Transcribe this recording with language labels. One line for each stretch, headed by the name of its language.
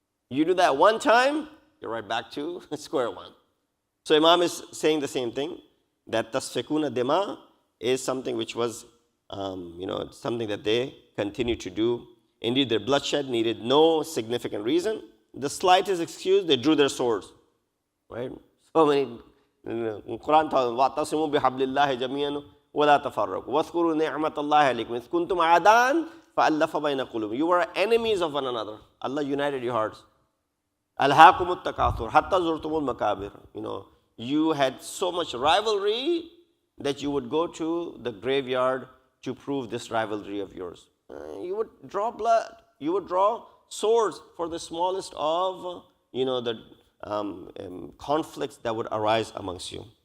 English: You do that one time, you're right back to square one. So Imam is saying the same thing, that tasfikuna dima is something which was, something that they continue to do. Indeed, their bloodshed needed no significant reason. The slightest excuse, they drew their swords. Right? So many, Quran tells us,
Arabic: وَاعْتَصِمُوا بِحَبْلِ اللَّهِ جَمِيعًا وَلَا تَفَرَّقُوا وَاذْكُرُوا نِعْمَةَ اللَّهِ عَلَيْكُمْ إِذْ كُنْتُمْ أَعْدَاءً فَأَلَّفَ بَيْنَ قُلُوبِكُمْ.
English: You were enemies of one another. Allah united your hearts.
Arabic: أَلْهَاكُمُ التَّكَاثُرُ حَتَّى زُرْتُمُ الْمَقَابِرَ.
English: You had so much rivalry that you would go to the graveyard to prove this rivalry of yours. You would draw blood. You would draw swords for the smallest of, the conflicts that would arise amongst you.